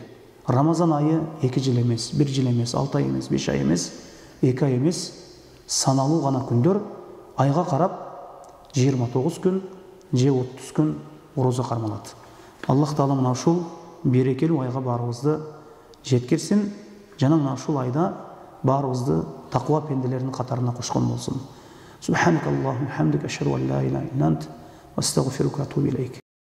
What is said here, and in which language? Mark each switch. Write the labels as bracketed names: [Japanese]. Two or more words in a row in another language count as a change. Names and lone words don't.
[Kyrgyz] Рамазан айы 2 жыл эмес, 1 жыл эмес, 6 ай эмес, 5 ай эмес, 2 ай эмес, саналуу гана күндөр, айга карап 29 күн же 30 күн орозо кармалат. Аллах Таала мына ушул берекелүү айга баарыбызды жеткирсин, жана мына ушул айда баарыбызды таква пенделеринин катарына кошкон болсун. [Arabic] سبحانك اللهم حمدك، أشهد أن لا إله إلا أنت، أستغفرك وأتوب إليك.